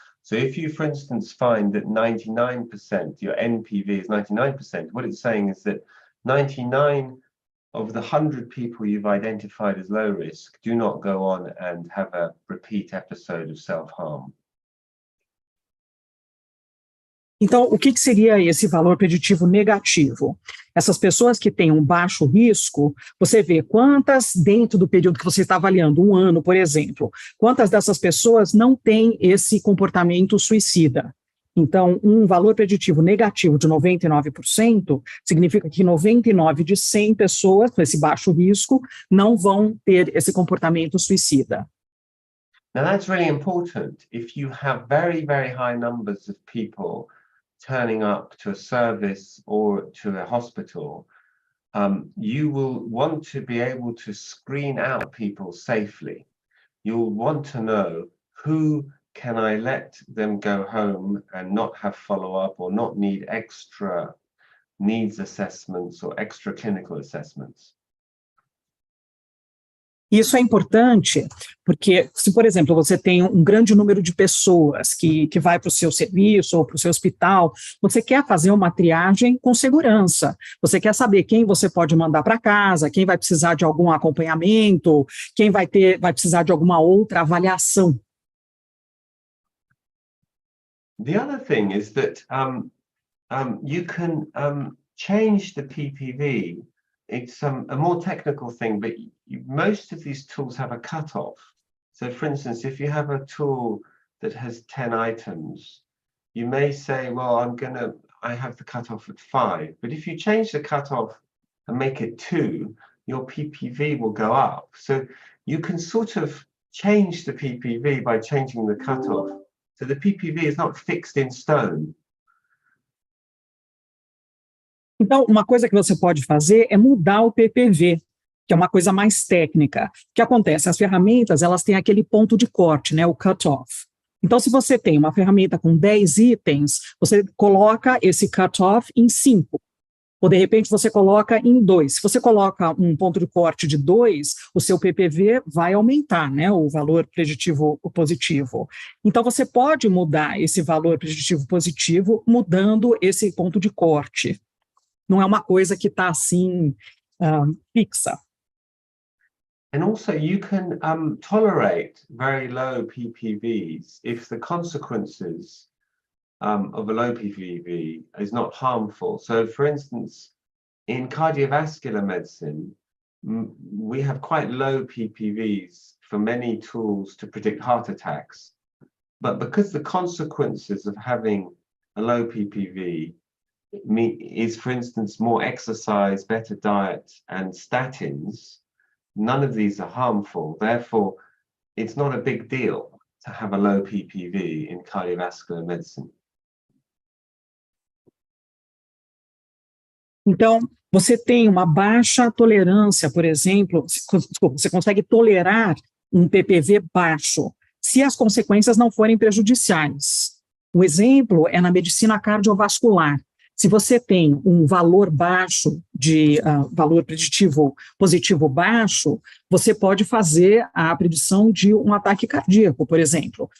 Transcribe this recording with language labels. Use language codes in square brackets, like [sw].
[en] So if you, for instance, find that 99%, your NPV is 99%, what it's saying is that 99 of the 100 people you've identified as low risk do not go on and have a repeat episode of self-harm. [pt] Então, o que seria esse valor preditivo negativo? Essas pessoas que têm um baixo risco, você vê quantas, dentro do período que você está avaliando, 1 ano, por exemplo, quantas dessas pessoas não têm esse comportamento suicida. Então, um valor preditivo negativo de 99% significa que 99 de 100 pessoas com esse baixo risco não vão ter esse comportamento suicida. [en] Now, that's really important. If you have very, very high numbers of people turning up to a service or to a hospital, you will want to be able to screen out people safely. You'll want to know, who can I let them go home and not have follow-up or not need extra needs assessments or extra clinical assessments? [pt] Isso é importante porque, se, por exemplo, você tem um grande número de pessoas que vai para o seu serviço ou para o seu hospital, você quer fazer uma triagem com segurança. Você quer saber quem você pode mandar para casa, quem vai precisar de algum acompanhamento, quem vai precisar de alguma outra avaliação. [en] The other thing is that you can change the PPV. It's a more technical thing, but most of these tools have a cutoff. So, for instance, if you have a tool that has 10 items, you may say, well, I have the cutoff at 5. But if you change the cutoff and make it 2, your PPV will go up. So you can sort of change the PPV by changing the cutoff. So the PPV is not fixed in stone. [pt] Então, uma coisa que você pode fazer é mudar o PPV, que é uma coisa mais técnica. O que acontece? As ferramentas, elas têm aquele ponto de corte, né, o cutoff. Então, se você tem uma ferramenta com 10 itens, você coloca esse cutoff em 5. Ou, de repente, você coloca em 2. Se você coloca um ponto de corte de 2, o seu PPV vai aumentar, né, o valor preditivo positivo. Então, você pode mudar esse valor preditivo positivo mudando esse ponto de corte. Não é uma coisa que está assim, fixa. [en] And also you can tolerate very low PPVs if the consequences of a low PPV is not harmful. So, for instance, in cardiovascular medicine, we have quite low PPVs for many tools to predict heart attacks. But because the consequences of having a low PPV is, for instance, more exercise, better diet, and statins, none of these are harmful. Therefore, it's not a big deal to have a low PPV in cardiovascular medicine. [pt] Então, você tem uma baixa tolerância, por exemplo, você consegue tolerar um PPV baixo, se as consequências não forem prejudiciais. Um exemplo é na medicina cardiovascular. Se você tem um valor baixo, de valor preditivo positivo baixo, você pode fazer a predição de um ataque cardíaco, por exemplo.